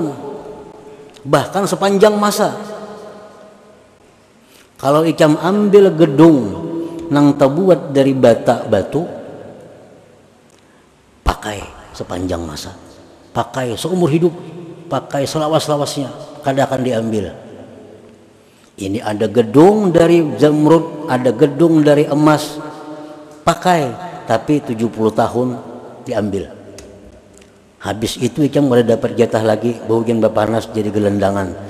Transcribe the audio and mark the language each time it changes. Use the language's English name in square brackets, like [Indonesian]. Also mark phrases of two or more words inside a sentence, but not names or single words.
[Banjar] Bahkan sepanjang masa. Kalau ikan ambil gedung nang terbuat dari bata batu, pakai sepanjang masa. Pakai seumur hidup, pakai selawas-lawasnya, kada akan diambil. Ini ada gedung dari zamrud, ada gedung dari emas, pakai, tapi 70 tahun diambil. Habis itu ikam boleh dapat jatah lagi, bagian bapanas jadi gelendangan.